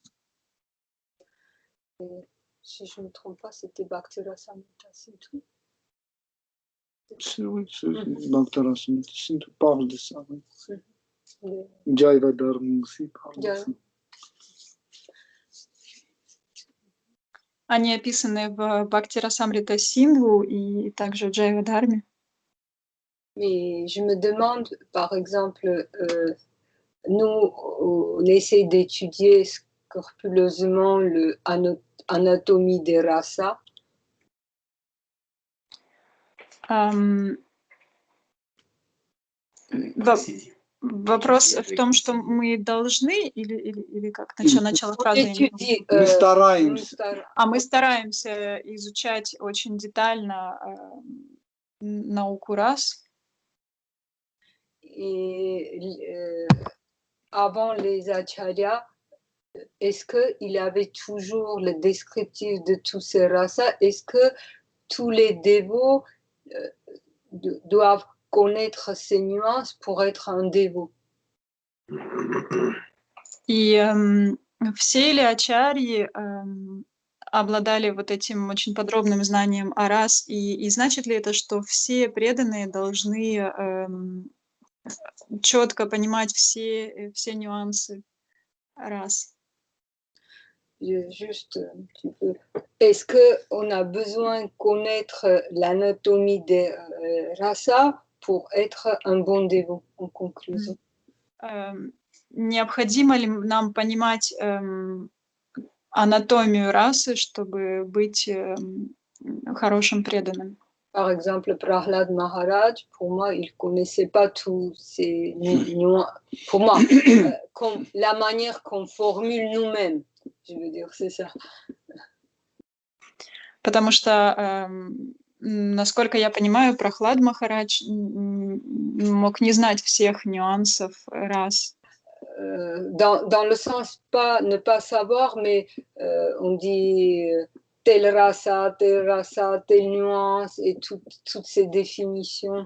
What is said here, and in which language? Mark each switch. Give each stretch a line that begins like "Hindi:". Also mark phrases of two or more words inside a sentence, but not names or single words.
French: Si je ne me trompe pas, c'était Bhakti Rasamrita, c'est tout. Oui, Bhakti Rasamrita parle de ça. Oui. Le- Jaiva Dharma aussi parle de Ja- ça.
Russian: Они описаны в Бхакти Расамрита Синдху и также в Джайва Дharме.
French: Mais je me demande, par exemple, nous, on essaie d'étudier scrupuleusement l'anatomie des rasas.
Russian: Вопрос в том, что мы должны, или как? Начало фразы. Мы стараемся. Мы стараемся изучать очень детально науку рас.
French: Et avant les acharyas, est-ce qu'il avait toujours le descriptif de tous ces rasas? Est-ce que tous les dévots doivent connaître ces nuances pour être un dévot?
Russian: И все ли ачарьи обладали вот этим очень подробным знанием о рас? И значит ли это, что все преданные должны четко понимать все нюансы рас?
French: Juste un petit peu. Est-ce qu'on a besoin de connaître l'anatomie des rasas pour être un bon dévot, en conclusion?
Russian: Необходимо ли нам понимать анатомию расы, чтобы быть хорошим преданным?
French: Par exemple, Prahlad Maharaj, pour moi, il ne connaissait pas tous ces nuances. Pour moi, comme la manière qu'on formule nous-mêmes, je veux dire, c'est ça.
Russian: Потому что, насколько я понимаю, Прохлад Махарадж мог не знать всех нюансов рас.
French: Dans le sens, ne pas savoir, mais on dit telle rasa, telle nuance, et toutes ces définitions.